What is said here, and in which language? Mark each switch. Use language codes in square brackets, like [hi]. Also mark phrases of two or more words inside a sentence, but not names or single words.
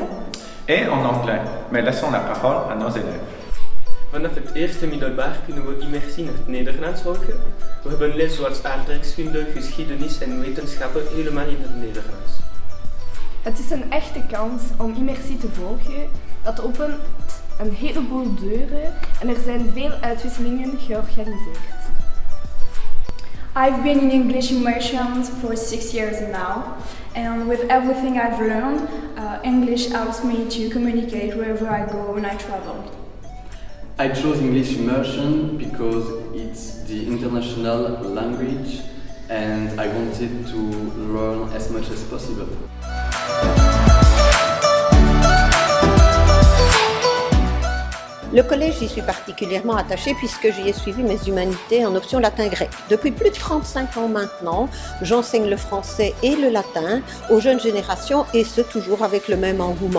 [fr] et en anglais, mais laissons la parole à nos élèves. [nl] Vanaf het eerste middelbaar kunnen we immersie in het Nederlands volgen. We hebben les zoals aardrijkskunde, geschiedenis en wetenschappen helemaal in het Nederlands. Het is een echte kans om immersie te volgen. Dat opent een heleboel deuren en er zijn veel uitwisselingen georganiseerd. [en] I've been in English immersions for 6 years now, and with everything I've learned, English helps me to communicate wherever I go when I travel. I chose English immersion because it's the international language and I wanted to learn as much as possible. [fr] Le collège, j'y suis particulièrement attachée puisque j'y ai suivi mes humanités en option latin-grec. Depuis plus de 35 ans maintenant, j'enseigne le français et le latin aux jeunes générations et ce toujours avec le même engouement.